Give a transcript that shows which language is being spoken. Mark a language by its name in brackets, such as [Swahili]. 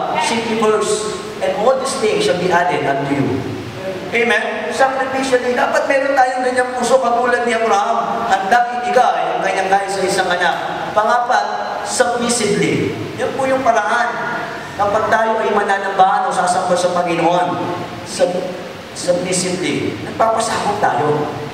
[English] Seek ye first, and all these things shall be added unto you. [Filipino] Amen? Sacrificially, dapat meron tayong ganyang puso katulad ni Abraham. Handang ibigay ang kanyang kahit sa isang anak. Pangapat, submissively. Yan po yung paraan. Kapag tayo ay mananambahan o sasamba sa Panginoon, submissively, nagpapasakot tayo.